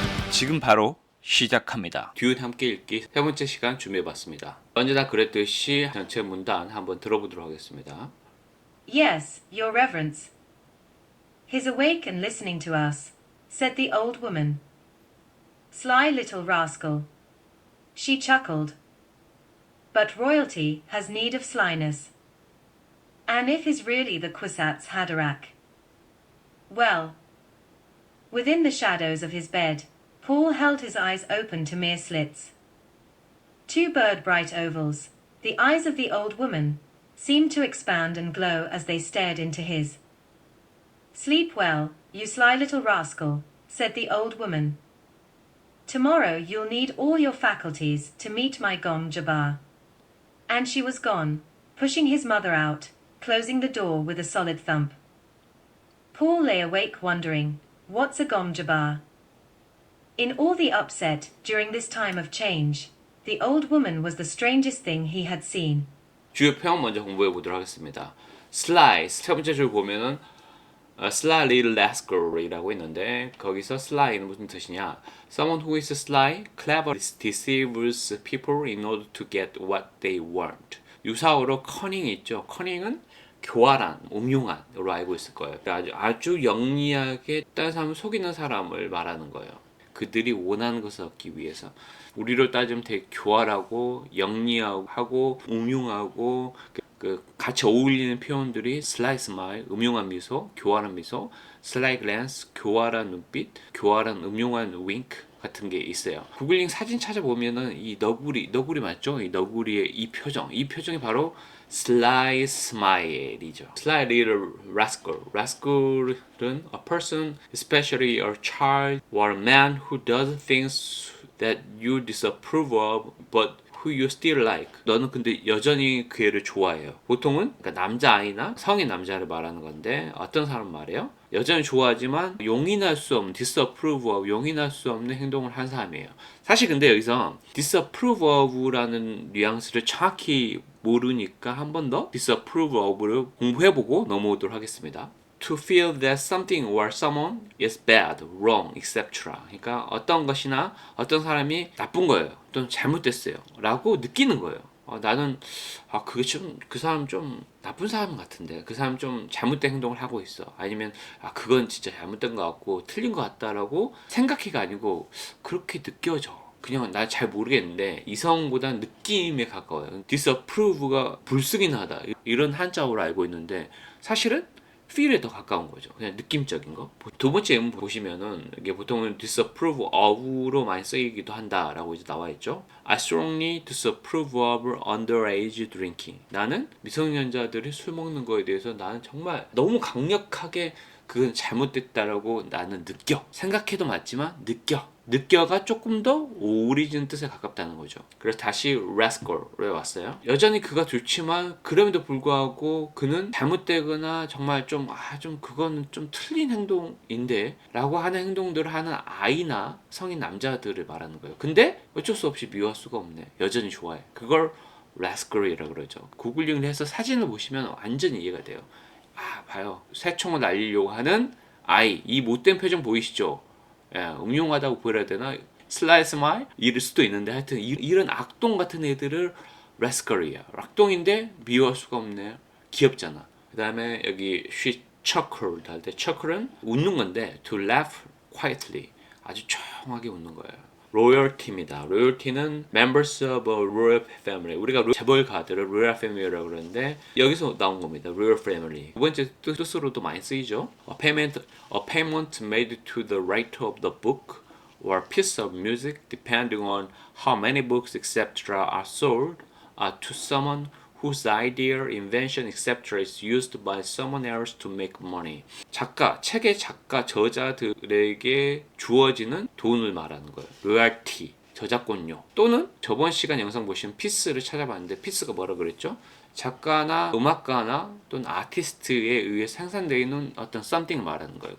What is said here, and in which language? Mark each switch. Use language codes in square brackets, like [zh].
[ko] 지금 바로 시작합니다. 듀엣 함께 읽기 세 번째 시간 준비해봤습니다. 언제나 그랬듯이 전체 문단 한번 들어보도록 하겠습니다. [en] Yes, Your Reverence. He's awake and listening to us, said the old woman. Sly little rascal. She chuckled. But royalty has need of slyness. And if he's really the Kwisatz Haderach. Well. Within the shadows of his bed, Paul held his eyes open to mere slits. Two bird-bright ovals, the eyes of the old woman, seemed to expand and glow as they stared into his. Sleep well, you sly little rascal, said the old woman. Tomorrow you'll need all your faculties to meet my Gom Jabbar. And she was gone, pushing his mother out, closing the door with a solid thump. Paul lay awake wondering, what's a Gom Jabbar? In all the upset during this time of change, the old woman was the strangest thing he had seen. [ko] 주요 표현 먼저 공부해 보도록 하겠습니다. Sly, 첫 번째 줄 보면은 [en] sly little rascal [ko] 이라고 있는데 거기서 sly는 무슨 뜻이냐? [en] Someone who is sly, clever, deceives people in order to get what they want. [ko] 유사어로 cunning 있죠. cunning은 교활한, 음흉한으로 알고 있을 거예요. 아주 영리하게 다른 사람을 속이는 사람을 말하는 거예요. 그들이 원하는 것을 얻기 위해서. 우리로 따지면 되게 교활하고 영리하고 음흉하고 같이 어울리는 표현들이 [en] sly smile, [ko] 음흉한 미소, 교활한 미소, [en] sly glance, [ko] 교활한 눈빛, 교활한 음흉한 wink 같은 게 있어요. 구글링 사진 찾아보면은 이 너구리 맞죠? 이 너구리의 이 표정이 바로 sly smile이죠. [en] sly little rascal. rascal은 a person, especially a child or a man who does things that you disapprove of, but who you still like. [ko] 너는 근데 여전히 그 애를 좋아해요. 보통은 그러니까 남자아이나 성인 남자를 말하는 건데 어떤 사람 말이에요? 여전히 좋아하지만 용인할 수 없는 disapprove of, 용인할 수 없는 행동을 한 사람이에요. 사실 근데 여기서 disapprove of라는 뉘앙스를 정확히 모르니까 한 번 더 disapprove of를 공부해보고 넘어오도록 하겠습니다. [en] To feel that something or someone is bad, wrong, etc. [ko] 그러니까 어떤 것이나 어떤 사람이 나쁜 거예요. 또는 잘못됐어요. 라고 느끼는 거예요. 나는 그게 좀 그 사람 좀 나쁜 사람 같은데 그 사람 좀 잘못된 행동을 하고 있어. 아니면 그건 진짜 잘못된 것 같고 틀린 것 같다라고 생각해가 아니고 그렇게 느껴져. 그냥 나 잘 모르겠는데 이성보다는 느낌에 가까워요. disapprove가 불쑥이나 하다 이런 한자어로 알고 있는데 사실은 feel에 더 가까운 거죠. 그냥 느낌적인 거. 두 번째 예문 보시면은 이게 보통은 disapprove of로 많이 쓰이기도 한다라고 이제 나와 있죠. [en] I strongly disapprove of underage drinking. [ko] 나는 미성년자들이 술 먹는 거에 대해서 나는 정말 너무 강력하게 그건 잘못됐다라고 나는 느껴. 생각해도 맞지만 느껴가 조금 더 오리진 뜻에 가깝다는 거죠. 그래서 다시 rascal에 왔어요. 여전히 그가 좋지만 그럼에도 불구하고 그는 잘못되거나 정말 좀 그거는 좀 틀린 행동인데 라고 하는 행동들을 하는 아이나 성인 남자들을 말하는 거예요. 근데 어쩔 수 없이 미워할 수가 없네. 여전히 좋아해. 그걸 rascal이라고 그러죠. 구글링을 해서 사진을 보시면 완전히 이해가 돼요. 봐요. 새총을 날리려고 하는 아이. 이 못된 표정 보이시죠? 음흉하다고 보여야 되나? [en] 슬라이 스마일? [ko] 이럴 수도 있는데 하여튼 이런 악동 같은 애들을 rascal이야. 악동인데 미워할 수가 없네. 귀엽잖아. 그 다음에 여기 [en] she chuckled [ko] 할 때 chuckle은 웃는 건데 [en] to laugh quietly. [ko] 아주 조용하게 웃는 거예요. 로열티입니다. [en] 로열티는 members of a royal family. [ko] 우리가 재벌가들을 royal family라고 그러는데 여기서 나온 겁니다. [en] royal family. [ko] 두 번째 뜻으로도 많이 쓰이죠. [en] A payment made to the writer of the book or piece of music depending on how many books etc. are sold to someone whose idea, invention, etc. is used by someone else to make money. [ko] 책의 작가, 저자들에게 주어지는 돈을 말하는 거예요. 로열티. 저작권료 또는 저번 시간 영상 보시면 피스를 찾아봤는데 피스가 뭐라 그랬죠? 작가나 음악가나 또는 아티스트에 의해 생산되어 있는 어떤 something을 말하는 거예요.